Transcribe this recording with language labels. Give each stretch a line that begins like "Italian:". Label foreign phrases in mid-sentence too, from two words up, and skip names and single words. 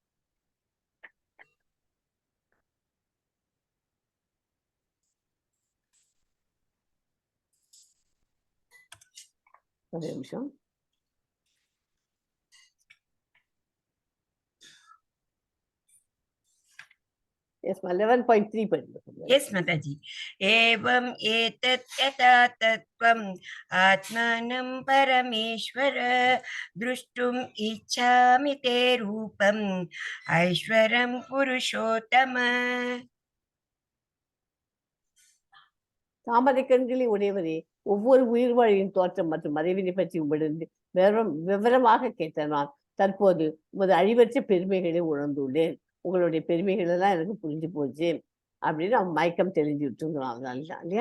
Tamil: ஒரு நிமிஷம். Yes, 11.3 படிக்கிறேன்.
English: Yes, Mataji.
Sanskrit: एवम् एतत् यथात्थ त्वम् आत्मानं परमेश्वर द्रष्टुम् इच्छामि ते रूपम् ऐश्वरं पुरुषोत्तम.
Tamil: தாமரை கண்களை உடையவரே, ஒவ்வொரு உயிர்வாழியின் தோற்றம் மற்றும் மறைவினை பற்றி உங்களிடம் விவரமாக கேட்ட நான் தற்போது உமது அழிவற்ற பெருமைகளை உணர்ந்துள்ளேன். உங்களுடைய பெருமைகள் எல்லாம் எனக்கு புரிஞ்சு போச்சு அப்படின்னு அவன் மயக்கம் தெளிஞ்சு விட்டுங்கிறான் இல்லையா?